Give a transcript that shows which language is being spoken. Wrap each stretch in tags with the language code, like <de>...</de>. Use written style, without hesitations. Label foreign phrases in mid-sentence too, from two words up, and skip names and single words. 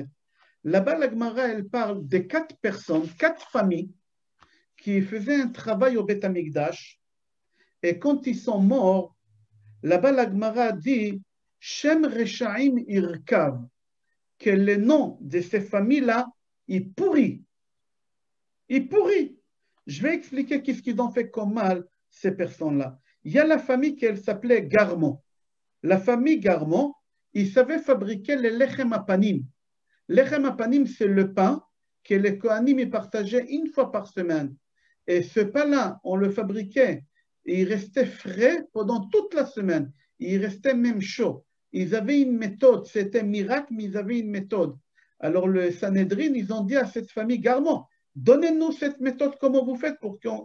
<fr>Là-bas, la Gemara, elle parle de 4 personnes, 4 familles qui faisaient un travail au</fr> <he>בית המקדש,</he> <fr>et quand ils sont morts, là-bas, la Gemara dit</fr> <he>שם רשעים ירקב,</he> <fr>que le nom de ces familles-là, il pourrit. Il pourrit. Je vais expliquer qu'est-ce qu'ils ont fait comme mal, ces personnes-là. Il y a la famille qui s'appelait Garmon. La famille Garmon, ils savaient fabriquer les</fr> <he>לחם הפנים. לחם הפנים,</he> <fr>c'est le pain que les Kohanim partageaient une fois par semaine. Et ce pain-là, on le fabriquait. Et il restait frais pendant toute la semaine. Il restait même chaud. Ils avaient une méthode. C'était un miracle, mais ils avaient une méthode. Alors le Sanhedrin, ils ont dit à cette famille Garmon, donnez-nous cette méthode, comment vous faites pour qu'on...</fr>